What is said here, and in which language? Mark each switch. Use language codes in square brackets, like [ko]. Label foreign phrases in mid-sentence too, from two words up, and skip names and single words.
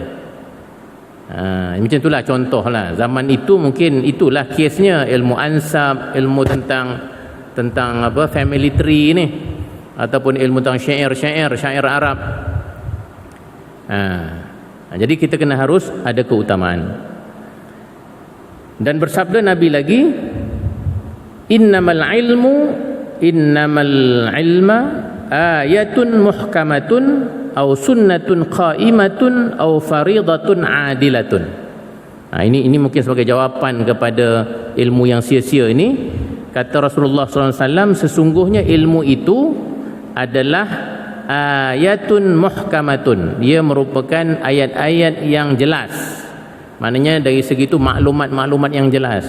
[ms] Macam itulah contohlah. Zaman itu mungkin itulah kesnya, ilmu ansab, ilmu tentang apa, [en] family tree [ms] ni, ataupun ilmu tentang syair Arab. Jadi kita kena harus ada keutamaan. Dan bersabda Nabi lagi, [ar] إنما العلم آية محكمة أو سنة قائمة أو فريضة عادلة. [ms] Ini mungkin sebagai jawapan kepada ilmu yang sia-sia ini. Kata Rasulullah SAW, sesungguhnya ilmu itu adalah [ar] آية محكمة. [ms] Dia merupakan ayat-ayat yang jelas. Maknanya dari segi itu maklumat-maklumat yang jelas.